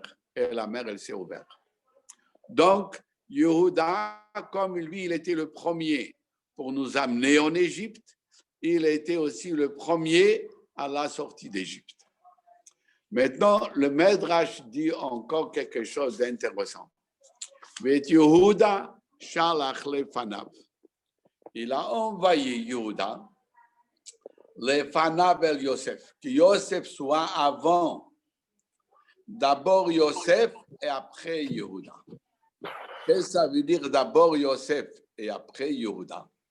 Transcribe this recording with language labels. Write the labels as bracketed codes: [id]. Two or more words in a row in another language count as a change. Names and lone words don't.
[fr] Et la mer, elle s'est ouverte. Donc, Yehuda, comme lui, il était le premier pour nous amener en Égypte, il était aussi le premier à la sortie d'Égypte. Maintenant, le Medrash dit encore quelque chose d'intéressant. [he] ואת יהודה שלח לפניו. [fr] Il a envoyé Yehuda [he] לפניו אל יוסף, [fr] que Yosef soit avant. D'abord Yosef et après Yehuda. Qu'est-ce que ça veut dire d'abord Yosef et après Yehuda?